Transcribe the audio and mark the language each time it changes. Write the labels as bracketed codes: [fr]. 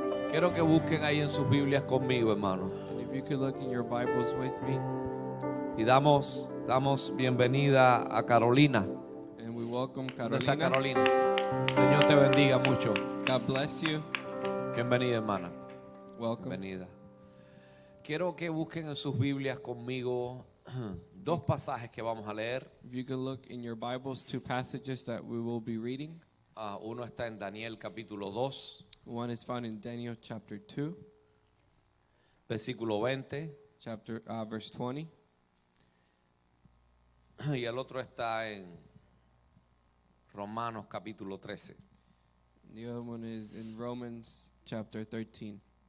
[es] Quiero que busquen ahí en sus Biblias conmigo, hermano. [en] And if you could look in your Bibles with me, [es] Y damos bienvenida a Carolina. [en] and we welcome [es] ¿Dónde está [en] Carolina. [es] Carolina? Señor te bendiga mucho. [en] God bless you. [es] Bienvenida, hermana. [en] Welcome. [es] Bienvenida. Quiero que busquen en sus Biblias conmigo dos pasajes que vamos a leer. [en] If you could look in your Bibles, two passages that we will be reading. [es] Uno está en Daniel capítulo 2, [en] One is found in Daniel chapter 2, [es] versículo 20. [en] verse 20. [es] Y el otro está en Romanos capítulo 13. [en] The other one is in Romans chapter 13.